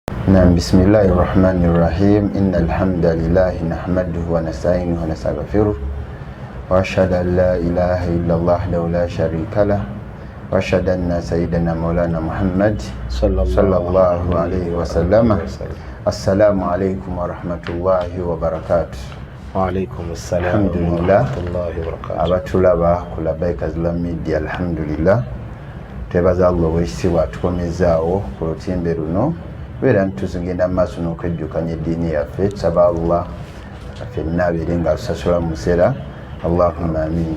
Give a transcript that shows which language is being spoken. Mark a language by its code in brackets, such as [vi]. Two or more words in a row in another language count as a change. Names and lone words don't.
[ar] نعم بسم الله الرحمن الرحيم إن الحمد لله نحمده ونستعينه ونستغفره وأشهد أن لا إله إلا الله وحده لا شريك له وأشهد أن سيدنا مولانا محمد صلى الله عليه وسلم السلام عليكم ورحمة الله وبركاته. وعليكم السلام ورحمة الله وبركاته. [lg] abatulaba ku Labaika Islam Media alhamdulillah twebaza Allah w'ekitiibwa atukomezaawo ku lutimbe luno beera ntituzigenda mu maaso n'okwejjukanya eddiini yaffe tusaba Allah ffenna abeere nga atusasula mu musera [ar] اللهم آمين.